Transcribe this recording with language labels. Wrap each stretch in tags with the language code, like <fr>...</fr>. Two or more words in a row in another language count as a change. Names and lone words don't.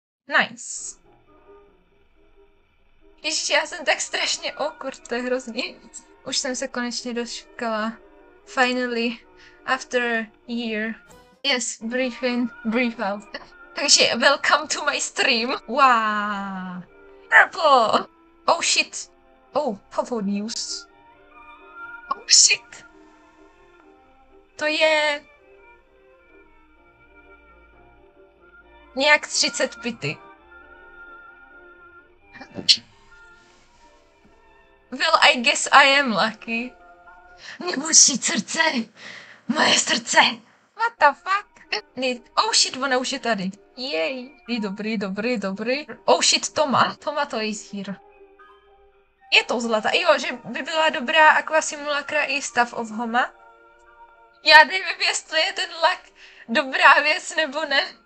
<en>Nice.</en> <cs>Ježiš, já jsem tak strašně awkward, to je hrozný. Už jsem se konečně dočkala.</cs> <en>Finally, after a year. Yes, breathe in, breathe out. Takže welcome to my stream. Wow. Purple. Oh shit. Oh, Popo News. Oh shit.</en> <cs>To je... nějak 30 bity.</cs> <en>Well, I guess I am lucky.</en> <cs>Nemusí srdce. Moje srdce.</cs> <en>What the fuck? Oh shit,</en> <cs>ona už je tady. Jej. Dobrý.</cs> <en>Oh shit, Toma to is here.</en> <cs>Je to zlatá. Jo, že by byla dobrá Aqua Simulacra i</cs> <en>Staff of Homa.</en> <cs>Já nevím, jestli je ten lak dobrá věc nebo ne.</cs>